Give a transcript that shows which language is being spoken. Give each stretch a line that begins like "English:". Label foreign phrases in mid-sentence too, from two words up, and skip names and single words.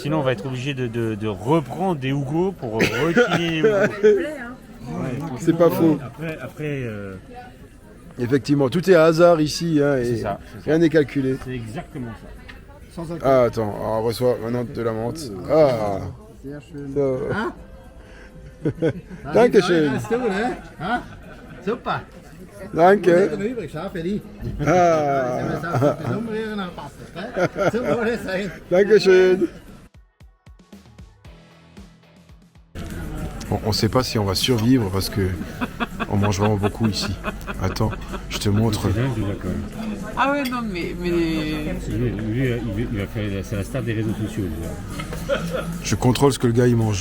French: sinon, on va être obligé de reprendre des Hugo pour recliner les Hugo. C'est pas faux. Après Effectivement, tout est à hasard ici hein, c'est et ça. rien n'est calculé. C'est exactement ça. Sans alcool. Ah attends, on reçoit maintenant de la menthe. Ah,
German: Sehr schön. so.
French: Hein?
German: Dankeschön. Hast du, ne? Ha? Super. Danke. Übrig, schau für dich. Ah, Umrühren, dann passt das, ne? So soll es sein. Dankeschön.
French: Bon, on sait pas si on va survivre parce que on mange vraiment beaucoup ici. Attends, je te montre. Ah ouais, non, mais... Lui, il va faire. C'est la star des réseaux sociaux. Je contrôle ce que le gars il mange.